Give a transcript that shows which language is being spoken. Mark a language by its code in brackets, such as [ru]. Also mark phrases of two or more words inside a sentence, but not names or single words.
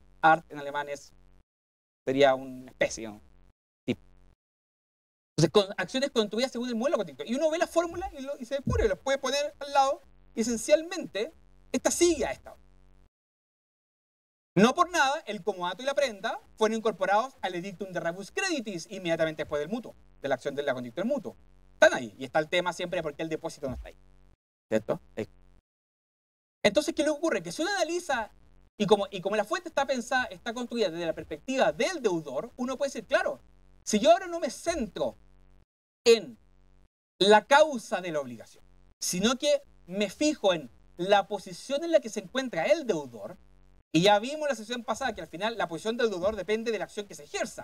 [es] Art en alemán sería una especie, ¿no? Entonces, con acciones construidas según el modelo condicción. Y uno ve la fórmula y se descubre, y lo puede poner al lado. Y esencialmente, esta sigue a esta. No por nada, el comodato y la prenda fueron incorporados al [la] edictum de rebus creditis [es] inmediatamente después del mutuo, de la acción de la condicción del mutuo. Están ahí. Y está el tema siempre de por qué el depósito no está ahí. ¿Cierto? Entonces, ¿qué le ocurre? Que si uno analiza, y como la fuente está pensada, está construida desde la perspectiva del deudor, uno puede decir, claro, si yo ahora no me centro en la causa de la obligación, sino que me fijo en la posición en la que se encuentra el deudor, y ya vimos en la sesión pasada que al final la posición del deudor depende de la acción que se ejerza.